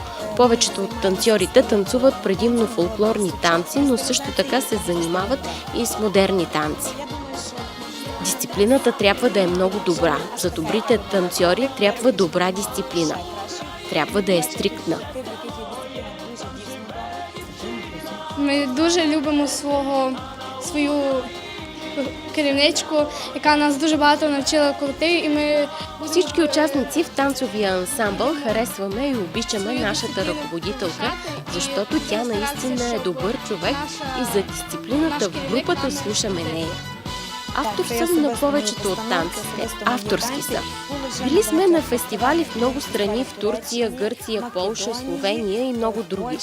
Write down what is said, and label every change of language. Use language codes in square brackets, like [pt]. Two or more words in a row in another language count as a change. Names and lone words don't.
[bg] Повечето от танцорите танцуват предимно фолклорни танци, но също така се занимават и с модерни танци. Дисциплината трябва да е много добра. За добрите танцори трябва добра дисциплина. Трябва да е стриктна. [uk] Ми дуже любимо свою керівничку, яка нас дуже багато навчила колективі, і ми... [bg] Всички участници в танцовия ансамбъл харесваме и обичаме нашата ръководителка, защото тя наистина е добър човек и за дисциплината в групата слушаме нея. Автор съм на повечето от танците. Авторски са. Били сме на фестивали в много страни, в Турция, Гърция, Полша, Словения и много други.